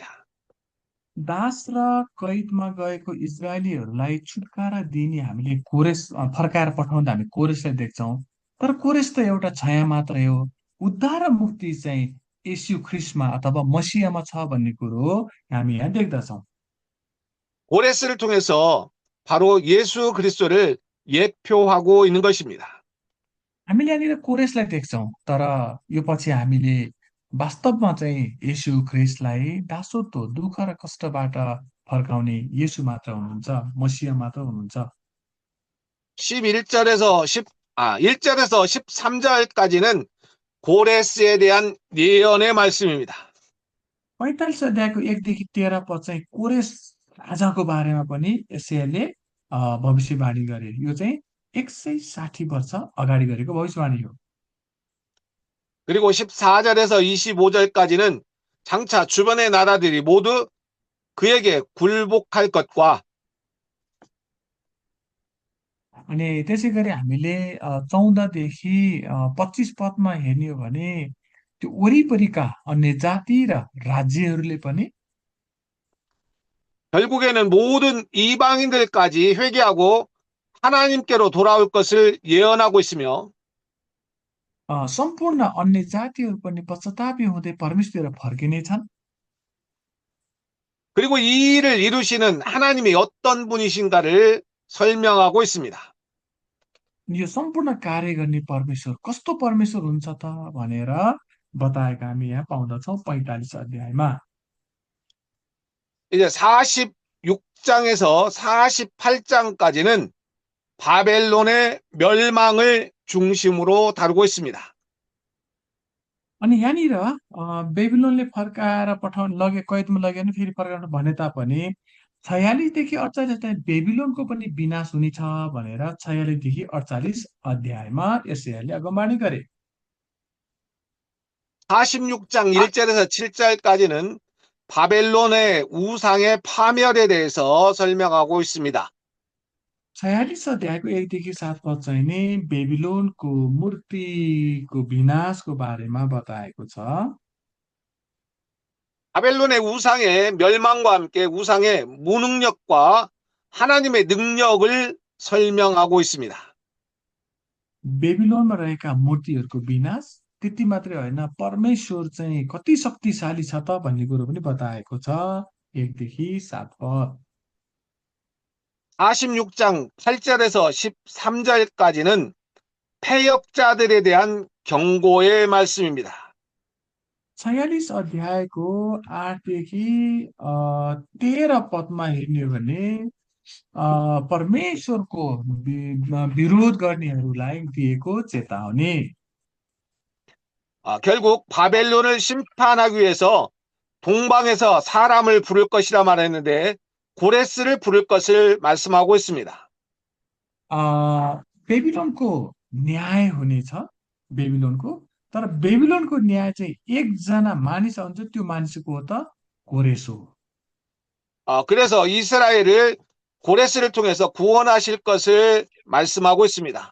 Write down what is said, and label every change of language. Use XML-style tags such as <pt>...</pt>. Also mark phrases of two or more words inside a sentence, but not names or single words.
<ne>दास र कैदमा गएको इजरायलीहरूलाई छुटकारा दिने हामीले कोरेस फर्काएर पठाउँदा हामी कोरेसलाई देख्छौँ, तर कोरेस त एउटा छाया मात्रै हो। उद्धार र मुक्ति चाहिँ येशू ख्रिस्टमा अथवा मसीहमा छ भन्ने कुरो हामी यहाँ देख्दछौँ।</ne> <ko>고레스를 통해서 바로 예수 그리스도를 예표하고 있는 것입니다.</ko> <ne>हामीले यहाँनिर कोरेसलाई देख्छौँ, तर यो पछि हामीले वास्तवमा चाहिँ येशू ख्रिस्टलाई दासत्व दुःख र कष्टबाट फर्काउने येशू मात्र हुनुहुन्छ, मसीह मात्र हुनुहुन्छ।</ne> <ko>11절에서 1절에서 13절까지는 고레스에 대한 예언의 말씀입니다.</ko> <ne>45 अध्यायको 1 देखि 13 पद चाहिँ कोरेस राजाको बारेमा पनि एसायाले भविष्यवाणी गरे। यो चाहिँ 160 वर्ष अगाडि गरेको भविष्यवाणी हो।</ne> <ko>그리고 14절에서 25절까지는 장차 주변의 나라들이 모두 그에게 굴복할 것과</ko> <ne>अनि त्यसै गरी हामीले 14 देखि 25 पदमा हेर्ने हो भने त्यो वरिपरिका अन्य जाति र राज्यहरूले पनि</ne> <ko>결국에는 모든 이방인들까지 회개하고 하나님께로 돌아올 것을 예언하고 있으며</ko> <ne>सम्पूर्ण अन्य जातिहरू पनि पश्चातापी हुँदै परमेश्वरतिर फर्किनेछन्।</ne> <ko>그리고 이 일을 이루시는 하나님이 어떤 분이신가를 설명하고 있습니다.</ko> <ne>यो सम्पूर्ण कार्य गर्ने परमेश्वर कस्तो परमेश्वर हुन्छ त भनेर बताएका हामी यहाँ पाउँदछौँ 45 अध्यायमा।</ne> <ko>이제 46장에서 48장까지는 바벨론의 멸망을 중심으로 다루고 있습니다.</ko> <ne>अनि यहाँनिर बेबिलोनले फर्काएर लगे कैदमा लगेर फेरि फर्काउनु भने तापनि 46 देखि 48 चाहिँ बेबिलोनको पनि विनाश हुनेछ भनेर 46 देखि 48 अध्यायमा यशायाहले अगमवाणी गरे।</ne> <ko>46장 1절에서 7절까지는 바벨론의 우상의 파멸에 대해서 설명하고 있습니다.</ko> <ne>46 अध्यायको 1 देखि 7 पद चाहिँ नि बेबिलोनको मूर्तिको विनाशको बारेमा बताएको छ।</ne> <ko>바벨론의 우상의 멸망과 함께 우상의 무능력과 하나님의 능력을 설명하고 있습니다.</ko> <ne>बेबिलोनमा रहेका मूर्तिहरूको विनाश त्यति मात्रै होइन परमेश्वर चाहिँ कति शक्तिशाली छ त भन्ने कुरो पनि बताएको छ 1 देखि 7 पद।</ne> <ko>46장 8절에서 13절까지는 패역자들에 대한 경고의 말씀입니다.</ko> <ne>46 अध्यायको 8 देखि 13 पदमा हेर्ने हो भने परमेश्वरको विरोध गर्नेहरूलाई दिएको चेतावनी।</ne> <ko>결국 바벨론을 심판하기 위해서 동방에서 사람을 부를 것이라 말했는데 고레스를 부를 것을 말씀하고 있습니다.</ko> <ne>बेबिलोनको न्याय हुनेछ बेबिलोनको, तर बेबिलोनको न्याय चाहिँ एकजना मानिस हुन्छ, त्यो मानिसको हो त कोरेस हो।</ne> <ko>그래서 이스라엘을 고레스를 통해서 구원하실 것을 말씀하고 있습니다.</ko>